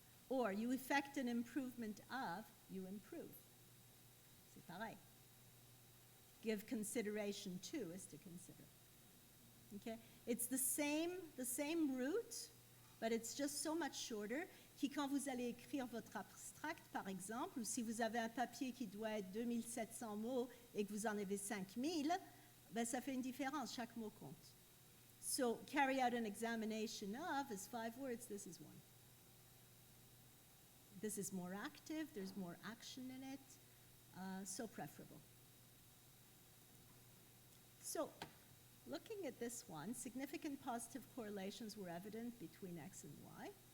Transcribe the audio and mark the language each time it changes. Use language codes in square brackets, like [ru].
[en] Or you effect an improvement of, you improve. [fr] C'est pareil. [en] Give consideration to is to consider. Okay? It's the same root, but it's just so much shorter, [fr] quand vous allez écrire votre abstract, par exemple, ou si vous avez un papier qui doit être 2700 mots et que vous en avez 5000, ben ça fait une différence, chaque mot compte. [en] So, carry out an examination of is 5 words, this is 1. This is more active, there's more action in it, so preferable. So, looking at this one, significant positive correlations were evident between X and Y.